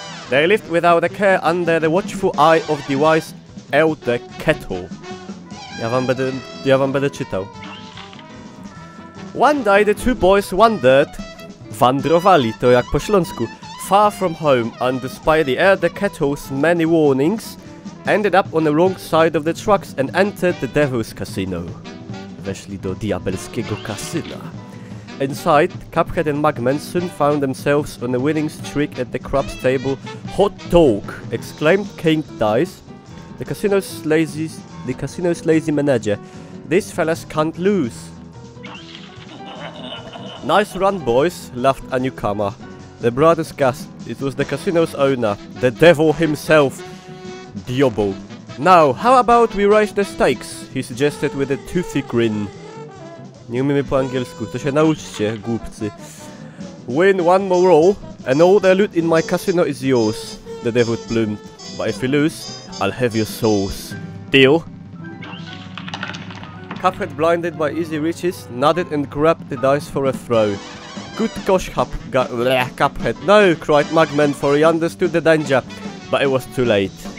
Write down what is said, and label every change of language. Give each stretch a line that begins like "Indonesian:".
English: They lived without a care under the watchful eye of the wise elder Kettle.
Polish: Ja wam będę czytał.
English: One day the two boys wandered,
Polish: wandrowali, to jak po śląsku,
English: far from home, and despite the elder Kettle's many warnings, ended up on the wrong side of the tracks and entered the Devil's Casino.
Polish: Weszli do diabelskiego kasyna.
English: Inside, Cuphead and Mugman soon found themselves on a winning streak at the craps table. Hot dog! Exclaimed King Dice, the casino's lazy manager. These fellas can't lose. Nice run, boys, laughed a newcomer. The brothers gasped. It was the casino's owner, the devil himself. Diobo. Now, how about we raise the stakes? He suggested with a toothy grin.
Polish: Nie umiemy po angielsku, to się nauczcie, głupcy.
English: Win one more roll, and all the loot in my casino is yours, the devil bloomed. But if you lose, I'll have your souls. Deal? Cuphead, blinded by easy riches, nodded and grabbed the dice for a throw. Good gosh, Cuphead. No, cried Mugman, for he understood the danger, but it was too late.